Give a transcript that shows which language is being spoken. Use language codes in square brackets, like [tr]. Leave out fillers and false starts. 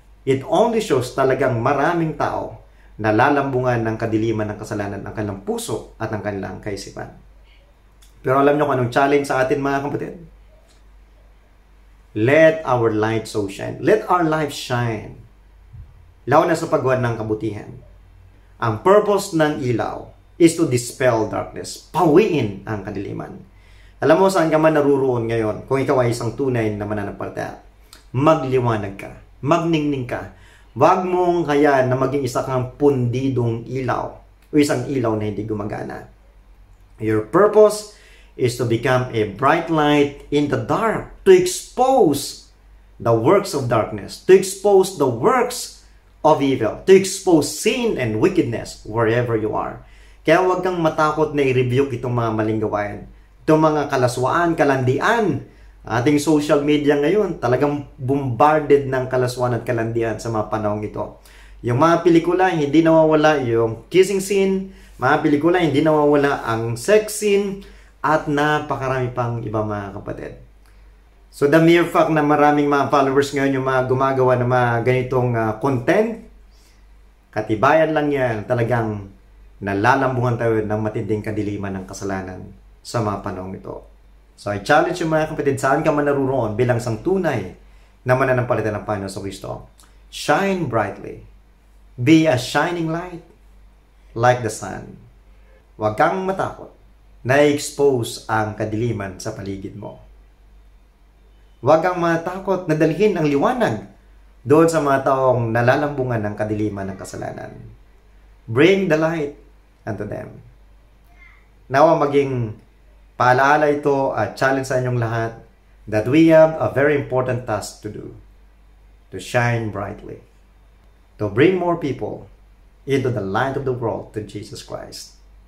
[en] It only shows [tl] talagang maraming tao nalalambungan ng kadiliman ng kasalanan ng kanilang puso at ng kanilang kaisipan. Pero alam nyo kung anong challenge sa atin mga kapatid? [en] Let our light so shine. Let our life shine. [tl] Lalo na sa paggawa ng kabutihan. [en] Ang purpose ng ilaw is to dispel darkness. [tl] Pawiin ang kadiliman. Alam mo saan ka man naruroon ngayon kung ikaw ay isang tunay na mananampalataya. Magliwanag ka. Magningning ka. Wag mong kaya na maging isa kang pundidong ilaw o isang ilaw na hindi gumagana. [en] Your purpose is to become a bright light in the dark, to expose the works of darkness, to expose the works of evil, to expose sin and wickedness wherever you are. [tl] Kaya wag kang matakot na i-rebuke itong mga maling gawain, itong mga kalaswaan, kalandian. Ating social media ngayon, talagang bombarded ng kalaswan at kalandian sa mga panahong ito. Yung mga pelikula, hindi nawawala yung kissing scene, mga pelikula, hindi nawawala ang sex scene, at napakarami pang iba mga kapatid. [en] So the mere fact [tl] na maraming mga followers ngayon yung mga gumagawa ng mga ganitong content, katibayan lang yan, talagang nalalambungan tayo ng matinding kadiliman ng kasalanan sa mga panahong ito. [en] So, I challenge [tl] yung mga kapatid, saan ka man naruroon bilang isang tunay na mananampalataya ng Panginoon sa Kristo. [en] Shine brightly. Be a shining light like the sun. [tl] Huwag kang matakot na i-expose ang kadiliman sa paligid mo. Huwag kang matakot na dalhin ang liwanag doon sa mga taong nalalambungan ng kadiliman ng kasalanan. [en] Bring the light unto them. [tl] Nawa maging paalaala ito at challenge sa inyong lahat [en] that we have a very important task to do. To shine brightly. To bring more people into the light of the world to Jesus Christ.